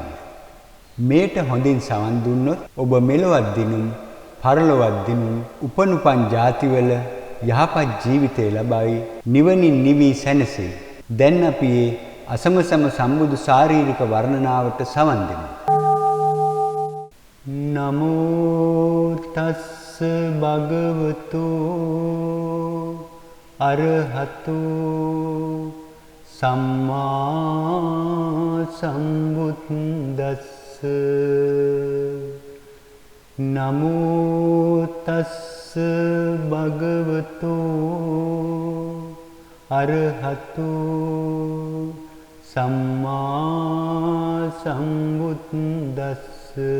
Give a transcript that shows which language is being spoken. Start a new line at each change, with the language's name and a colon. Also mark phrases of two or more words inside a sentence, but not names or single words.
Sinhala: මේට හොඳින් සවන් දුන්නොත් ඔබ මෙලොවත් දිනුම් පරලොවත් දිනුම් උපනුපන් ජාතිවල යහපත් ජීවිතය ලබයි, නිවනින් නිවී සැනසෙයි. දැන් අපි මේ අසමසම සම්බුදු ශාරීරික වර්ණනාවට සවන් දෙමු.
Pali: නමෝ තස්ස භගවතු අරහතු සම්මා සම්බුද්දස්ස. නමෝ තස්ස භගවතු අරහතු සම්මා සම්බුද්දස්ස.